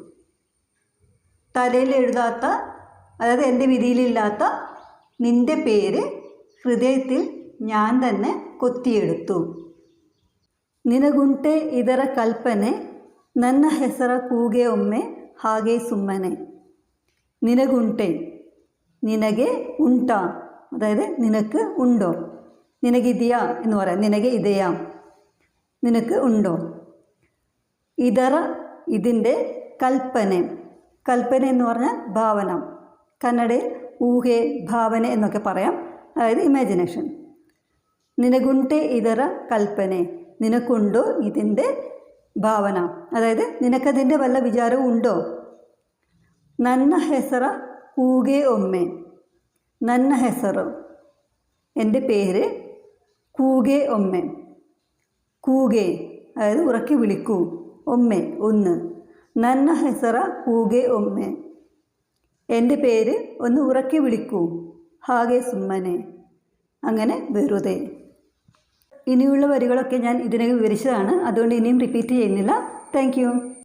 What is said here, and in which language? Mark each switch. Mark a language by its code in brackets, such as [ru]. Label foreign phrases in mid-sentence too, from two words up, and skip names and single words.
[ml] തലയിൽ എഴുതാത്ത അതായത് എൻ്റെ വിധിയിലില്ലാത്ത നിൻ്റെ പേര് ഹൃദയത്തിൽ ഞാൻ തന്നെ കൊത്തിയെടുത്തു. [kn] ನಿನಗುಂಟೆ ಇದರ ಕಲ್ಪನೆ ನನ್ನ ಹೆಸರ ಕೂಗೆ ಒಮ್ಮೆ ಹಾಗೆ ಸುಮ್ಮನೆ. [ml] നിനകുണ്ടെ [kn] ನಿನಗೆ ಉಂಟೆ [ml] അതായത് നിനക്ക് ഉണ്ടോ, നിനകിതിയാ എന്ന് പറയാം, [kn] ನಿನಗೆ ಇದೆಯಾ [ml] നിനക്ക് ഉണ്ടോ. ഇതറ ഇതിൻ്റെ, കൽപ്പന കൽപ്പന എന്ന് പറഞ്ഞാൽ ഭാവന, കന്നഡയിൽ ഊഹെ ഭാവന എന്നൊക്കെ പറയാം, അതായത് ഇമാജിനേഷൻ. [kn] ನಿನಗುಂಟೆ ಇದರ ಕಲ್ಪನೆ [ml] നിനക്കുണ്ടോ ഇതിൻ്റെ ഭാവന, അതായത് നിനക്കതിൻ്റെ വല്ല വിചാരവും ഉണ്ടോ. [kn] ನನ್ನ ಹೆಸರ ಕೂಗೆ ಒಮ್ಮೆ ನನ್ನ ಹೆಸರು [ml] എൻ്റെ പേര്, [kn] ಕೂಗೆ ಒಮ್ಮೆ ಕೂಗೆ [ml] അതായത് ഉറക്കി വിളിക്കൂ, [kn] ഒമ്മെ ഒന്ന്, ನನ್ನ ಹೆಸರ ಹೂಗೆ ಒಮ್ಮೆ. [ml] എൻ്റെ പേര് ഒന്ന് ഉറക്കെ വിളിക്കൂ, [kn] ಹಾಗೆ ಸುಮ್ಮನೆ, [ml] അങ്ങനെ വെറുതെ. ഇനിയുള്ള വരികളൊക്കെ ഞാൻ ഇതിനകം വിവരിച്ചതാണ്, അതുകൊണ്ട് ഇനിയും റിപ്പീറ്റ് ചെയ്യുന്നില്ല. [en] Thank you.